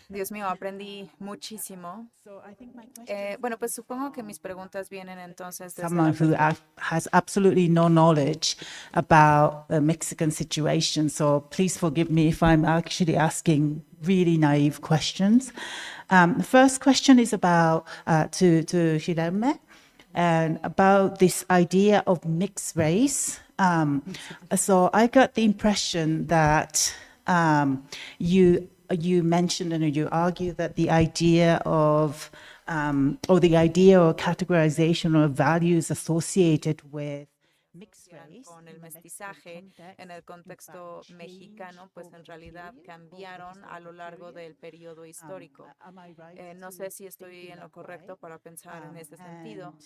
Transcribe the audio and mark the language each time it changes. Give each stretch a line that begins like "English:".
Spanish: Dios mío, aprendí muchísimo.
English: So I think my question.
Spanish: Bueno, pues supongo que mis preguntas vienen entonces desde
English: Someone who has absolutely no knowledge about the Mexican situation. So please forgive me if I'm actually asking really naive questions. The first question is about to Guilherme and about this idea of mixed race. So I got the impression that you mentioned and you argue that the idea of or categorization or values associated with mixed race
Spanish: con el mestizaje en el contexto mexicano, pues en realidad cambiaron a lo largo del periodo histórico. No sé si estoy en lo correcto para pensar en ese sentido.